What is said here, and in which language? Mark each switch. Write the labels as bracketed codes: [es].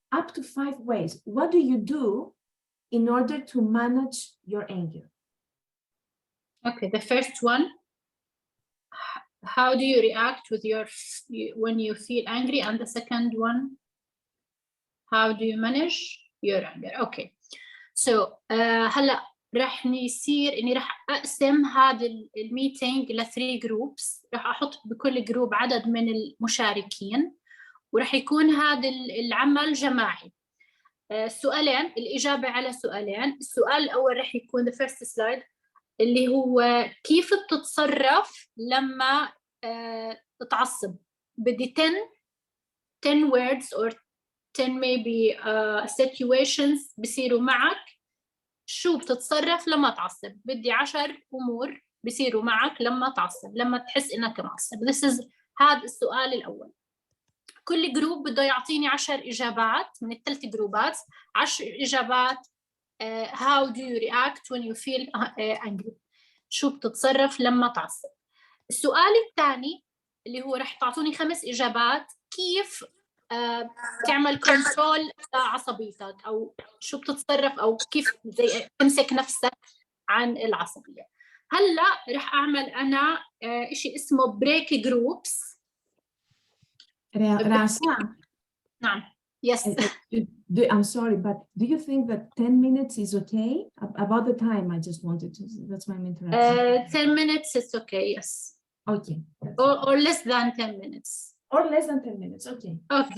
[en] Up to 5 ways. What do you do in order to manage your anger? Okay, the first one, how do you react with when you feel angry? And the second one, how do you manage your anger? Okay. [ar] So هلا رح يصير اني رح اقسم هذا الميتينج ل 3 جروبس، رح احط بكل جروب عدد من المشاركين، ورح يكون هذا العمل جماعي. سؤالين، الإجابة على سؤالين. السؤال الأول رح يكون [en] the first slide [ar] اللي هو كيف بتتصرف لما تتعصب. بدي [en] 10 words or 10 maybe situations [ar] بصيروا معك، شو بتتصرف لما تعصب. بدي 10 أمور بصيروا معك لما تعصب، لما تحس إنك معصب. هذا السؤال الأول. كل جروب بده يعطيني 10 إجابات من الثلاث جروبات، 10 إجابات. [en] how do you react when you feel angry؟ [ar] شو بتتصرف لما تعصب. السؤال الثاني اللي هو رح تعطوني 5 إجابات كيف تعمل كنترول لعصبيتك، أو شو بتتصرف، أو كيف تمسك نفسك عن العصبية. هلأ رح أعمل أنا إشي اسمه بريك جروبس. [en] Rasa, [ar] نعم. [en] Yes. I'm sorry, but do you think that 10 minutes is okay? About the time, I just wanted to, that's my interruption. 10 minutes is okay, yes. Okay. Or less than 10 minutes. Or less than 10 minutes, okay. Okay.